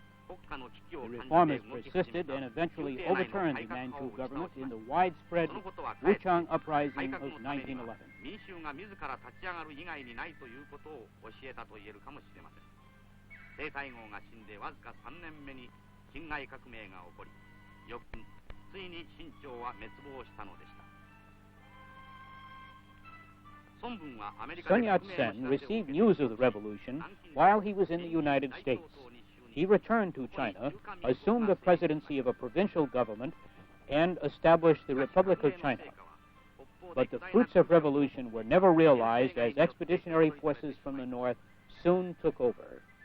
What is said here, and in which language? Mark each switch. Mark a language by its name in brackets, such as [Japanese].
[English] The reformers persisted and eventually overturned the Manchu government in the widespread Wuchang Uprising of 1911. [Japanese] 民衆が自ら立ち上がる以外にないということを教えたと言えるかもしれません。帝太后が死んでわずか3年目に辛亥革命が起こり、翌年ついに清朝は滅亡したのでした。 [English] Sun Yat-sen received news of the revolution while he was in the United States. He returned to China, assumed the presidency of a provincial government, and established the Republic of China. But the fruits of revolution were never realized as expeditionary forces from the north soon took over.